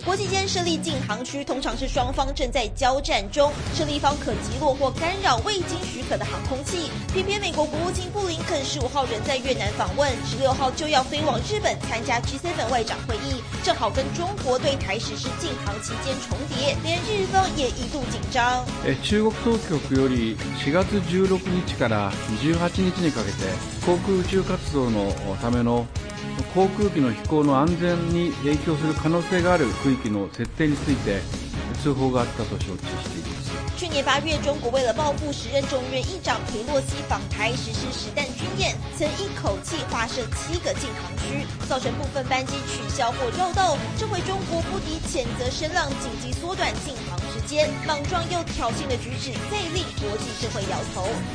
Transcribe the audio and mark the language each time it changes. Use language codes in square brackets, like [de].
[zh] 国际间设立禁航区通常是双方正在交战中，设立方可击落或干扰未经许可的航空器，偏偏美国国务卿布林肯15号人在越南访问，16号就要飞往日本参加 G7 外长会议，正好跟中国对台实施禁航期间重叠，连日方也一度紧张。 [ja] 中国当局より4月16日から28日にかけて航空宇宙活動のための航空機の飛行の安全に影響する可能性がある区域の設定について通報があったと承知しています。 [zh] 去年八月，中国为了报复时任众院议长佩洛西访台，实施实弹军演，曾一口气划设7个禁航区，造成部分班机取消或绕道。这回中国不敌谴责声浪，紧急缩短禁航时间，莽撞又挑衅的举止再令国际社会摇头。